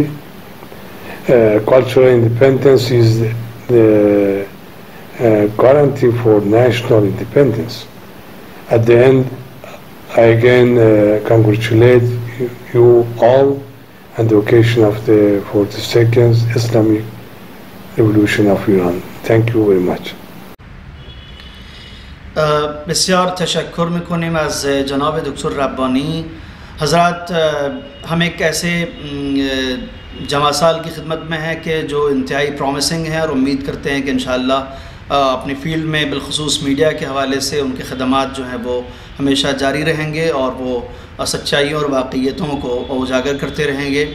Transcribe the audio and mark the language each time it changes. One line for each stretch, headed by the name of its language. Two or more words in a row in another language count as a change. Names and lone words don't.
English: Cultural independence is the guarantee for national independence. At the end, I again congratulate you all on the occasion of the 42nd Islamic Revolution of Iran. Thank you very much.
Persian: بسیار تشکر میکنیم از جناب دکتر ربانی.
Urdu: حضرات، ہم ایک ایسے جمع سال کی خدمت میں ہیں کہ جو انتہائی پرومسنگ ہے، اور امید کرتے ہیں کہ انشاءاللہ اپنی فیلڈ میں بالخصوص میڈیا کے حوالے سے ان کے خدمات جو ہیں وہ ہمیشہ جاری رہیں گے، اور وہ سچائیوں اور واقعیتوں کو اجاگر کرتے رہیں گے.